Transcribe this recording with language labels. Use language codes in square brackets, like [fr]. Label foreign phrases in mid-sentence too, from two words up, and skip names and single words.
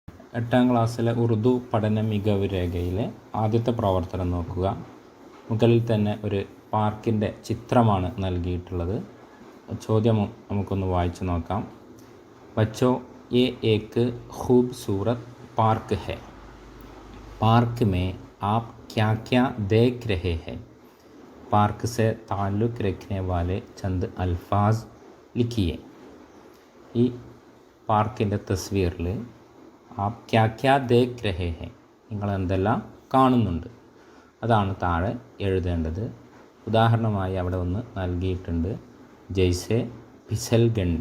[ml] 8ാം ക്ലാസ്സിലെ ഉറുദു പഠന മികവ് രേഖയിലെ ആദ്യത്തെ പ്രവർത്തനം നോക്കുക. മുകളിൽ തന്നെ ഒരു പാർക്കിൻ്റെ ചിത്രമാണ് നൽകിയിട്ടുള്ളത്. ചോദ്യം നമുക്കൊന്ന് വായിച്ചു നോക്കാം. [ur] بچو یہ ایک خوبصورت پارک ہے. پارک میں آپ کیا کیا دیکھ رہے ہیں? پارک سے تعلق رکھنے والے چند الفاظ لکھیے. [ml] ഈ പാർക്കിൻ്റെ തസ്വീറിൽ [ur] آپ کیا کیا دیکھ رہے ہیں, [ml] നിങ്ങൾ എന്തെല്ലാം കാണുന്നുണ്ട്, അതാണ് താഴെ എഴുതേണ്ടത്. ഉദാഹരണമായി അവിടെ ഒന്ന് നൽകിയിട്ടുണ്ട്. [ur] جیسے پھسل گنڈی.